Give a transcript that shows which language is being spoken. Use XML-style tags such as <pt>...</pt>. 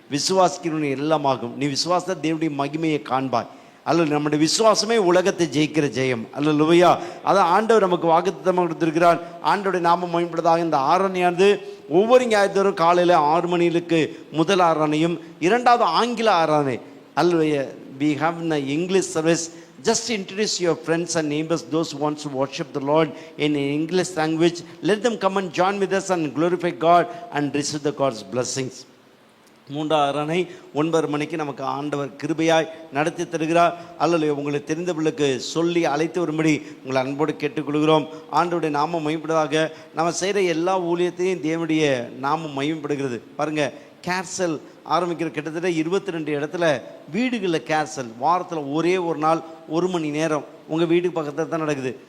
<ta>விசுவாசிக்கிறவன் எல்லாமாகும். நீ விசுவாச தேவனுடைய மகிமையை காண்பாய். அல்லது நம்முடைய விசுவாசமே உலகத்தை ஜெயிக்கிற ஜெயம். அல்லேலூயா. அதான் ஆண்டவர் நமக்கு வாக்குத்தத்தமாக கொடுத்திருக்கிறார். ஆண்டவருடைய நாமம் மகிமைப்படுவதாக. இந்த ஆராதனையானது ஒவ்வொரு ஞாயிற்றுத்தோறும் காலையில் 6 மணிக்கு முதல் ஆராதனையும், இரண்டாவது ஆங்கில ஆராதனை. அல்லேலூயா.</ta> <en>We have in the English service. Just introduce your friends and neighbors, those who want to worship the Lord in English language. Let them come and join with us and glorify God and receive the God's blessings.</en> <ta>மூன்றாவது ஆராதனை 9 மணிக்கு நமக்கு ஆண்டவர் கிருபையாய் நடத்தி தருகிறார். அல்லது உங்களுக்கு தெரிந்தவர்களுக்கு சொல்லி அழைத்து வரும்படி உங்களை அன்போடு கேட்டுக்கொள்கிறோம். ஆண்டவருடைய நாமம் மகிமைப்படுவதாக. நம்ம செய்கிற எல்லா ஊழியத்தையும் தேவனுடைய நாமம் மகிமைப்படுகிறது. பாருங்கள், கேர்சல் ஆரம்பிக்கிற கிட்டத்தட்ட 22 இடத்துல வீடுகளில் கேர்சல் வாரத்தில் ஒரே ஒரு நாள் 1 மணி நேரம் உங்கள் வீட்டுக்கு பக்கத்தில் தான் நடக்குது.</ta>